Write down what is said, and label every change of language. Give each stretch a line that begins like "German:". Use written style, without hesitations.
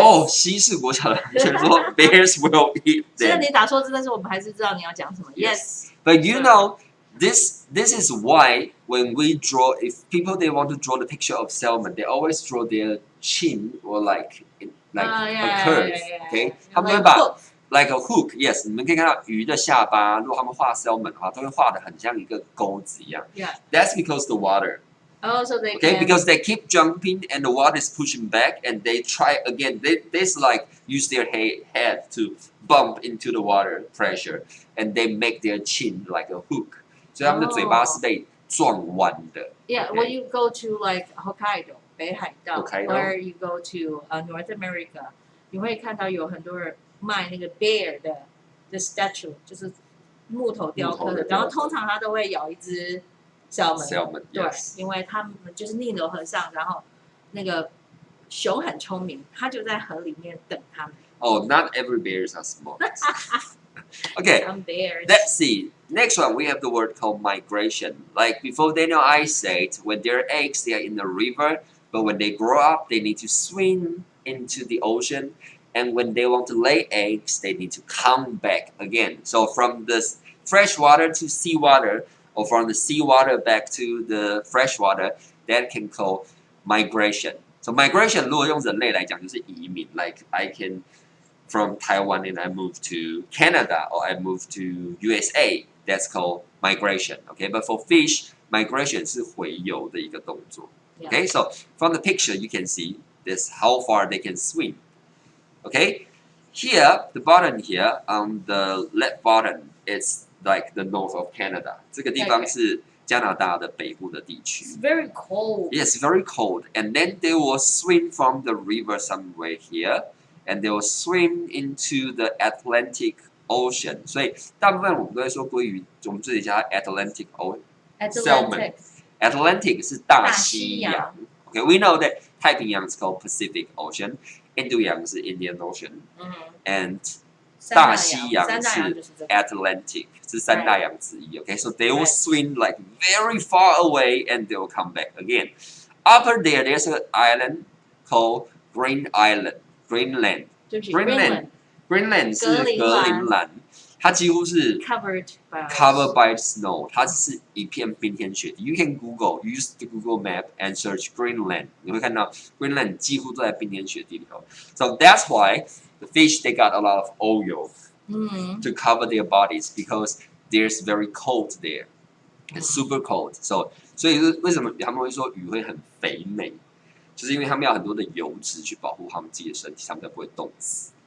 Chinese: 哦，西式国小的学生说
English: bears will eat
Chinese: 虽然
English: them.
Chinese: 你打错字，但是我们还是知道你要讲什么。
English: Yes. But you know, this is why when we draw, if people they want to draw the picture of salmon, they always draw their chin or like a curve. Okay,
Chinese: 他们会把
English: like a hook.
Chinese: Yes, 你们可以看到鱼的下巴，如果他们画 salmon 的话，都会画的很像一个钩子一样。
English: Yeah. That's because the water. Oh, so they Okay, can. because they keep jumping and the water is pushing back, and they try again. They like use their head to bump into the water pressure, and they make their chin like a hook.
Chinese: 所以他们的嘴巴是被撞弯的。
English: Yeah, when you go to like Hokkaido, 北海道 Hokkaido or you go to North America,
Chinese: 你会看到有很多人卖那个 bear 的 statue， 就是木头雕刻的，然后通常他都会咬一只salmon， 对，
English: yes.
Chinese: 因为他们就是逆流河上，然后那个熊很聪明，它就在河里面等他们。
English: Oh, not every bears are small. Okay, Some bears. let's see. Next one, we have the word called migration. Like before Daniel I said, when they're eggs, they are in the river. But when they grow up, they need to swim into the ocean. And when they want to lay eggs, they need to come back again. So from the fresh water to seawater, or from the seawater back to the fresh water, that can call migration. So migration
Chinese: 如果用人类来讲就是移民
English: Like I can from Taiwan and I move to Canada or I move to USA. That's called migration. Okay, but for fish, migration
Chinese: 是洄游的一个动作。
English: Okay, so from the picture you can see this how far they can swim. Okay, here the bottom here on the left bottom is like the north of Canada.
Chinese: 这个地方是加拿大的北部的地区。
English: It's very cold. Yes, very cold. And then they will swim from the river somewhere here, and they will swim into the Atlantic Ocean.
Chinese: 所以大部分我们都会说鲑鱼，我们这里叫它 Atlantic Salmon. Atlantic 是大西洋。
English: Okay, we know that 太平洋 is called Pacific Ocean, 印度洋是 Indian Ocean, and 大西洋是 Atlantic,
Chinese: 是三大洋之一。
English: Okay, so they will swim like very far away and they will come back again. Upper there, there's an island called Greenland.
Chinese: Greenland 是格陵兰，它几乎是
English: covered by snow，
Chinese: 它是一片冰天雪地。
English: You can use the Google map and search Greenland，
Chinese: 你会看到 Greenland 几乎都在冰天雪地里头。
English: So that's why the fish they got a lot of oil to cover their bodies because there's very cold there. It's super cold.
Chinese: 所以为什么他们会说鱼会很肥美？就是因为他们要很多的油脂去保护他们自己的身体，他们才不会冻死。